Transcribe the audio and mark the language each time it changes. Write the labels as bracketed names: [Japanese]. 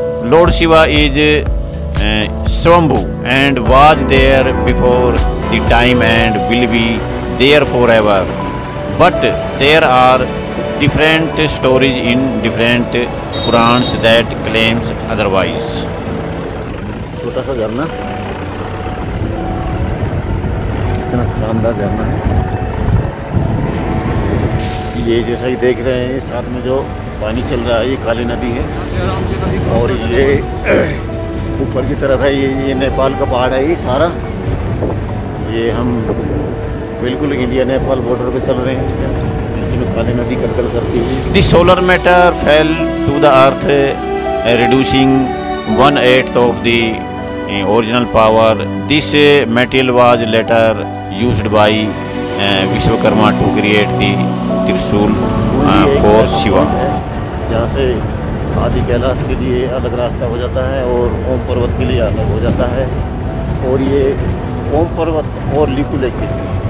[English] Lord Shiva is Swambhu and was there before the time and will be there forever. But there are different stories in different Purans that claims otherwise. [Hindi] छोटा सा झरना, इतना शानदार झरना है। ये जैसा ही देख रहे हैं, साथ में जो पानी चल रहा है ये काली नदी है और ये ऊपर की तरफ है, ये नेपाल का पहाड़ है। ये सारा ये हम बिल्कुल इंडिया नेपाल बॉर्डर पे चल रहे हैं, इसमें काली नदी कलकल करती हुई। [English] The solar matter fell to the earth reducing 1/8 of the original power. This material was later used by Vishwakarma to create the Trishul for Shiva. [Hindi] जहाँ से आदि कैलाश के लिए अलग रास्ता हो जाता है और ओम पर्वत के लिए अलग हो जाता है, और ये ओम पर्वत और लिपु लेक के